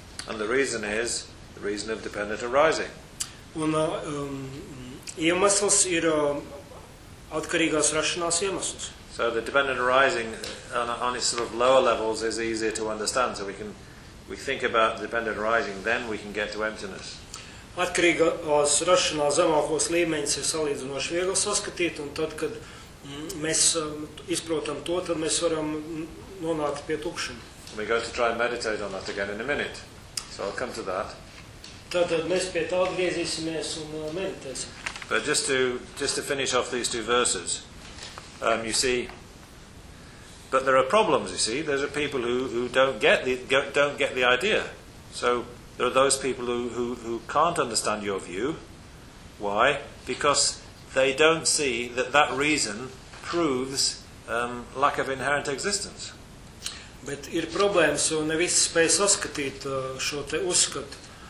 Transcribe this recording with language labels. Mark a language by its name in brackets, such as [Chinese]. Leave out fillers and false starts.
[English] And the reason is the reason of dependent arising. [Latvian] Un iemesls ir atkarīgās rašanās iemesls. [English] So the dependent arising on its sort of lower levels is easier to understand. So we think about dependent arising, then we can get to emptiness. [Latvian] Atkarīgās rašanās zemākos līmeņus ir salīdzinoši viegli saskatīt, un tad, kad mēs izprotam to, tad mēs varam nonākt pie tukšuma. [English] We're going to try and meditate on that again in a minute. So I'll come to that. [Latvian] Tātad mēs pie tā atgriezīsimies un meditēsim. [English] But just to finish off these two verses, you see, but there are problems, you see. There are people who don't get the idea. So there are those people who can't understand your view. Why? Because they don't see that reason proves lack of inherent existence. [Latvian] Bet ir problēmas, jo ne viss spēj saskatīt šo te uzskatu.